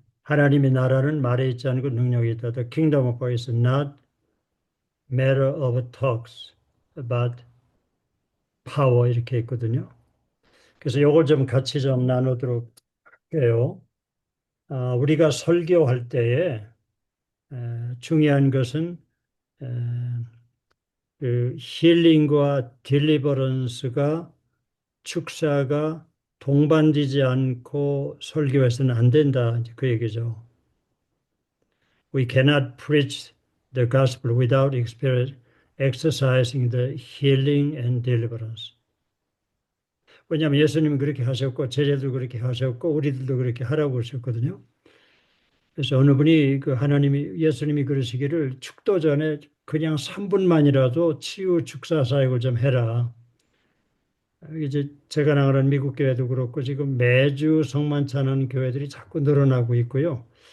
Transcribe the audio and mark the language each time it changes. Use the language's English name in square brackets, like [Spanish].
[Korean] 하나님의 나라는 말에 있지 않고 능력이 있다. [English] The kingdom of God is not matter of talks, but power [Korean] 이렇게 있거든요. 그래서 요걸 좀 같이 좀 나누도록 해요. 우리가 설교할 때에 중요한 것은 에, 그 힐링과 딜리버런스가 축사가 동반되지 않고 설교해서는 안 된다. 이제 그 얘기죠. [English] We cannot preach the gospel without exercising the healing and deliverance. [Korean] 왜냐하면 예수님은 그렇게 하셨고 제자도 그렇게 하셨고 우리들도 그렇게 하라고 하셨거든요. 그래서 어느 분이 그 하나님이 예수님이 그러시기를 축도 전에 그냥 3분만이라도 치유 축사 사역을 좀 해라. 이제 제가 나가는 미국 교회도 그렇고 지금 매주 성만찬하는 교회들이 자꾸 늘어나고 있고요.